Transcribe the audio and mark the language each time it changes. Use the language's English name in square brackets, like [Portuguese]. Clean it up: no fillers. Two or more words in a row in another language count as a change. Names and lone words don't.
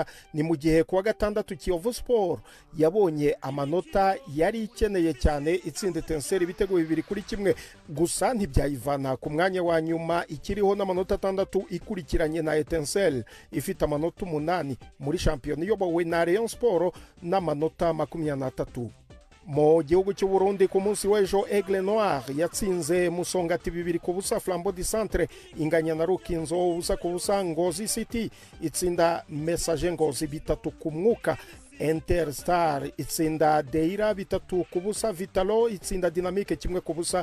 [Kinyarwanda] Ni mu gihe kuwa gatandatu Kiyovu Sport yabonye amanota yari ikeneye cyane, itsinda Etincelle ibitego 2-1, gusa ntibyayivana ku mwanya wa nyuma ikiriho n'amanota 6 ikurikiranye na Etincelle ifite amanota 8 muri shampiyona iyobowe na Rayon Sport n'amanota 23. [Rundi] Mu gihugu cy'u Burundi ku munsi w'ejo Aigle Noir yatsinze Musongati 2-0, Flambeau du Centre inganya na Rukinzo 1-0, Ngozi City itsinda Message Ngozi 3 ku mwuka, Interstar itsinda Deira 3-0, Vitalo itsinda Dynamique 1-0.